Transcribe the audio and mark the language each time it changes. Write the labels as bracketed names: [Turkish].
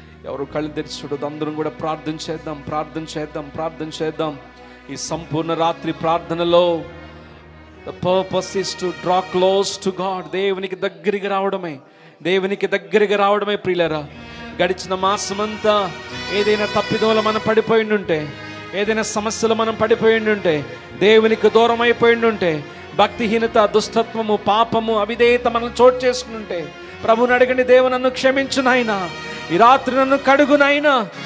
[Telugu] ఎవరు కళ్ళు తెరిచి చూడదు, అందరం కూడా ప్రార్థన చేద్దాం, ప్రార్థన చేద్దాం, ప్రార్థన చేద్దాం. ఈ సంపూర్ణ రాత్రి ప్రార్థనలో [English] the purpose is to draw close to God. [Telugu] దేవునికి దగ్గరికి రావడమే, దేవునికి దగ్గరికి రావడమే ప్రియులరా. గడిచిన మాసమంతా ఏదైనా తప్పిదోలు మనం పడిపోయి ఉంటే, ఏదైనా సమస్యలు మనం పడిపోయి ఉంటే, దేవునికి దూరం అయిపోయి ఉంటే, భక్తిహీనత, దుష్టత్వము, పాపము, అవిధేయత మనం చోటు చేసుకుంటే ప్రభుని అడగండి, దేవు నన్ను క్షమించు నాయనా, ఈ రాత్రి నన్ను కడుగు నాయనా.